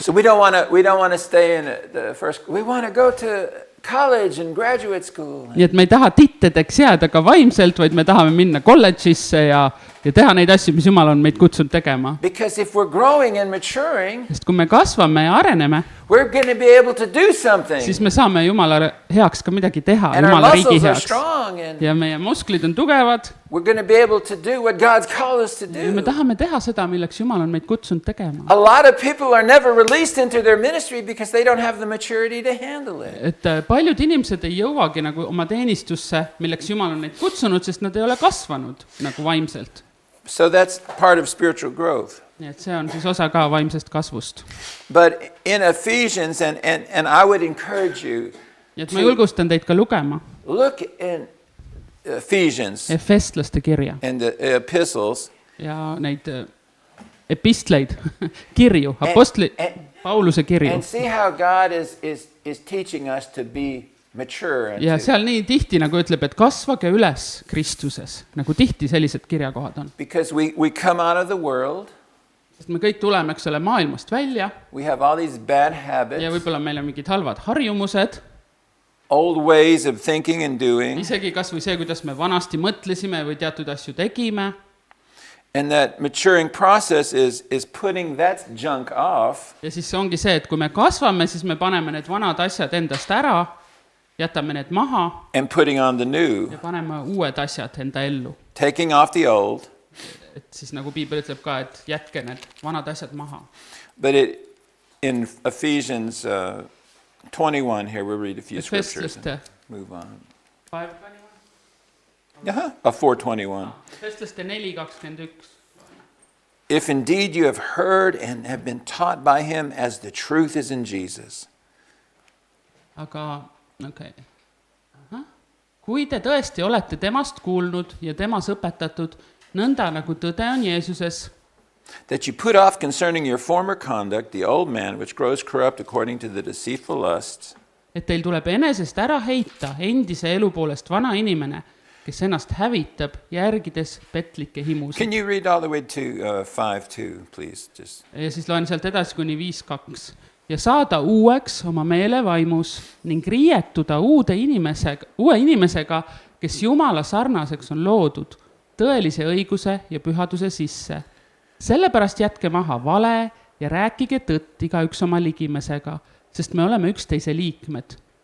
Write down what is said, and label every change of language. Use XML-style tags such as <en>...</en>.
<en>So we don't want to stay in the first. We want to go to college and graduate school.</en> <et>Nii et me ei taha tittedeks jääda ka vaimselt, vaid me tahame minna kolledžisse ja teha neid asju, mis Jumal on meid kutsunud tegema.</et> <en>Because if we're growing and maturing,</en> <et>Sest kui me kasvame ja areneme,</et> <en>we're going to be able to do something.</en> <et>siis me saame Jumala heaks ka midagi teha,</et> <en>And our</en> <et>Jumala riigi</et> <en>muscles are</en> <et>heaks.</et> <en>strong and</en> <et>Ja meie musklid on tugevad</et> <en>we're going to be able to do what God's called us to</en> <et>ja me</et> <en>do.</en> <et>tahame teha seda, milleks Jumal on meid kutsunud tegema.</et> <en>A lot of people are never released into their ministry because they don't have the maturity to handle it.</en> <et>Et paljud inimesed ei jõuagi nagu oma teenistusse, milleks Jumal on neid kutsunud, sest nad ei ole kasvanud nagu vaimselt.</et> <en>So that's part of spiritual growth.</en> <et>Nii et see on siis osa ka vaimsest kasvust.</et> <en>But in Ephesians, and I would encourage you,</en> <et>Nii et ma julgustan teid ka lugema</et> <en>look in Ephesians</en> <et>Efestlaste kirja</et> <en>and the epistles.</en> <et>ja neid epistleid, kirju, apostli, Pauluse kirju.</et> <en>And see how God is teaching us to be mature. And</en> <et>Ja</et> <en>to,</en> <et>seal nii tihti nagu ütleb, et kasvage üles Kristuses, nagu tihti sellised kirjakohad on.</et> <en>because we come out of the world,</en> <et>Sest me kõik tuleme, eks ole, maailmast välja</et> <en>we have all these bad</en> <et>ja</et> <en>habits,</en> <et>võib-olla meil on mingid halvad harjumused,</et> <en>old ways of thinking and doing,</en> <et>isegi kas või see, kuidas me vanasti mõtlesime või teatud asju tegime.</et> <en>and that maturing process is putting that junk off</en> <et>Ja siis ongi see, et kui me kasvame, siis me paneme need vanad asjad endast ära, jätame need maha</et> <en>and putting on the new,</en> <et>ja paneme uued asjad enda ellu.</et> <en>taking off the old.</en> <et>Et siis nagu Piibel ütleb ka, et jätke need vanad asjad maha.</et> <en>But in Ephesians 21 here, we'll read a few scriptures and</en> <et>Efestlaste</et> <en>move on.</en> <et>4:21. Efestlaste 4:21.</et> <en>If indeed you have heard and have been taught by him as the truth is in Jesus.</en> <et>Aga, okei. Kui te tõesti olete temast kuulnud ja temas õpetatud, nõnda nagu tõde on Jeesuses,</et> <en>That you put off concerning your former conduct the old man which grows corrupt according to the deceitful lusts,</en> <et>et teil tuleb enesest ära heita endise elu poolest vana inimene, kes ennast hävitab, järgides petlikke himusid.</et> <en>Can you read all the way to 5:2, please? Just</en> <et>Ja siis loen sealt edasi kuni 5:2. Ja saada uueks oma meele vaimus ning riietuda uue inimesega, kes Jumala sarnaseks on loodud, tõelise õiguse ja pühaduse sisse. Sellepärast jätke maha vale ja rääkige tõtt igaüks oma ligimesega, sest me oleme üksteise liikmed.</et>